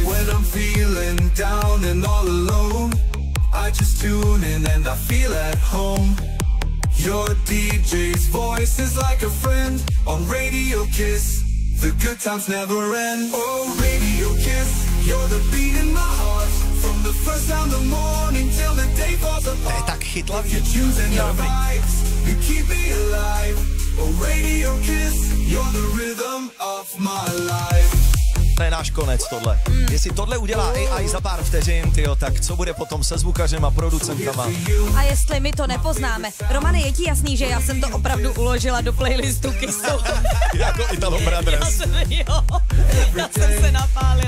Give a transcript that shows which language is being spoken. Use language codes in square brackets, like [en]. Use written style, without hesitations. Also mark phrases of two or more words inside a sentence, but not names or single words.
[en] When I'm feeling down and all alone, I just tune in and I feel at home. Your DJ's voice is like a friend on Radio Kiss. The good times never end. Oh, Radio Kiss, you're the beat in my heart. From the first sound of the morning till the day falls apart. [cs] Tak chytlavý. [en] Your tunes and your vibes, you keep me alive. Oh, Radio Kiss, you're the rhythm of my life. [cs] To je náš konec tohle. Jestli tohle udělá AI za pár vteřin, tyjo, tak co bude potom se zvukařem a producentama? A jestli my to nepoznáme. Romane, je ti jasný, že já jsem to opravdu uložila do playlistu Kissu. Jako Italo Brothers. Já jsem se napálila.